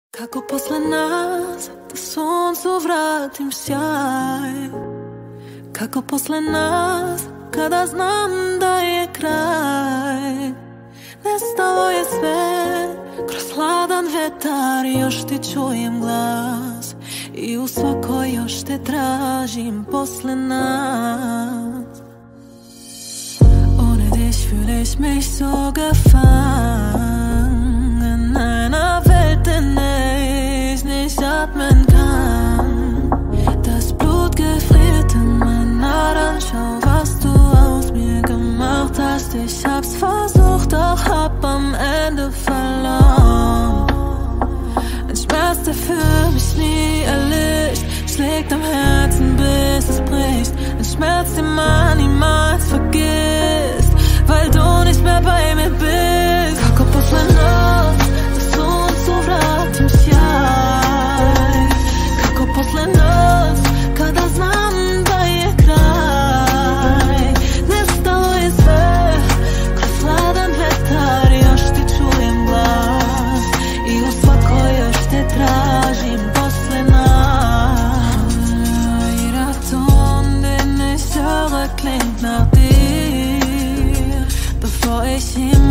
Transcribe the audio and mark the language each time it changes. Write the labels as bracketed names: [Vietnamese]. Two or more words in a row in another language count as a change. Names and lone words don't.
[Serbian] Kako posle nas da suncu vratim sjaj, kako posle nas kada znam da je kraj. Nestalo je sve, kroz hladan vetar još ti čujem glas i u svakoj još te tražim posle nas. [German] Ohne dich fühle ich mich so gefangen, einer Welt, in der ich nicht atmen kann. Das Blut gefriert in meinen Adern, schau, was du aus mir gemacht hast. Ich hab's versucht, doch hab am Ende verloren. Ein Schmerz, der für mich nie erlischt, schlägt am Herzen, bis es bricht. Ein Schmerz, den man niemals vergisst, weil du nicht mehr bei mir bist. [Serbian] Kako posle nas da suncu vratim sjaj, kako posle nas kada znam da je kraj. Nestalo je sve, kroz hladan vetar još ti čujem glas i u svakoj još te tražim posle nas. [German] Jeder Ton, den ich höre, klingt nach dir. Bevor ich